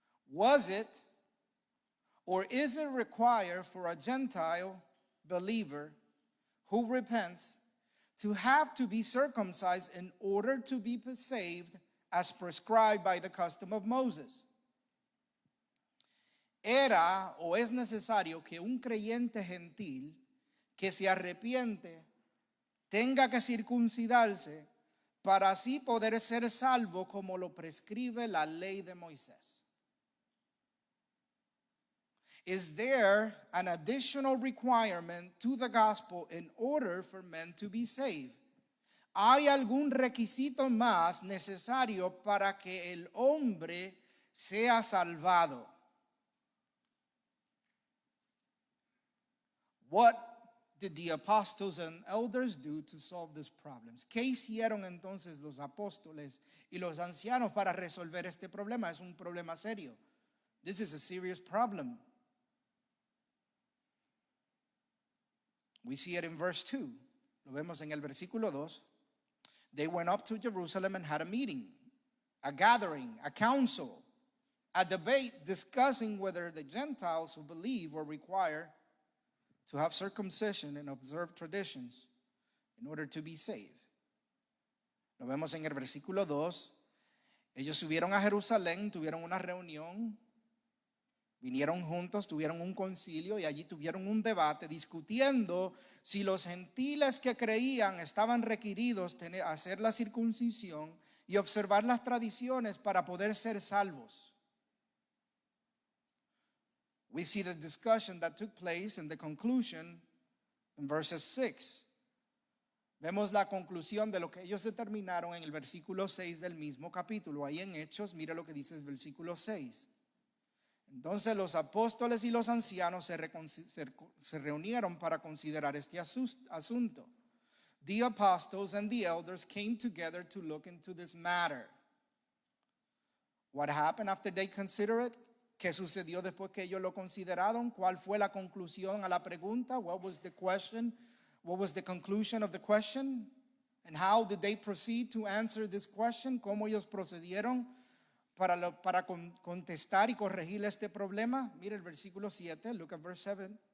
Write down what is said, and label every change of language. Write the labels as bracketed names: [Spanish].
[English] Was it or is it required for a Gentile believer who repents to have to be circumcised in order to be saved as prescribed by the custom of Moses? [Spanish] Era o es necesario que un creyente gentil que se arrepiente tenga que circuncidarse para así poder ser salvo como lo prescribe la ley de Moisés. [English] Is there an additional requirement to the gospel in order for men to be saved? [Spanish] ¿Hay algún requisito más necesario para que el hombre sea salvado? [English] What did the apostles and elders do to solve these problems? [Spanish] ¿Qué hicieron entonces los apóstoles y los ancianos para resolver este problema? Es un problema serio. [English] This is a serious problem. We see it in verse 2. [Spanish] Lo vemos en el versículo 2. [English] They went up to Jerusalem and had a meeting, a gathering, a council, a debate discussing whether the Gentiles who believe were required to have circumcision and observe traditions in order to be saved. [Spanish] Lo vemos en el versículo 2. Ellos subieron a Jerusalén, tuvieron una reunión, vinieron juntos, tuvieron un concilio y allí tuvieron un debate discutiendo si los gentiles que creían estaban requeridos hacer la circuncisión y observar las tradiciones para poder ser salvos. [English] We see the discussion that took place and the conclusion in verses 6. [Spanish] Vemos la conclusión de lo que ellos determinaron en el versículo 6 del mismo capítulo. Ahí en Hechos, mira lo que dice el versículo 6. Entonces los apóstoles y los ancianos se reunieron para considerar este asunto. [English] The apostles and the elders came together to look into this matter. What happened after they considered it? [Spanish] ¿Qué sucedió después que ellos lo consideraron? ¿Cuál fue la conclusión a la pregunta? [English] What was the question? What was the conclusion of the question? And how did they proceed to answer this question? [Spanish] ¿Cómo ellos procedieron para contestar y corregir este problema? Mira el versículo 7, [English] look at verse 7.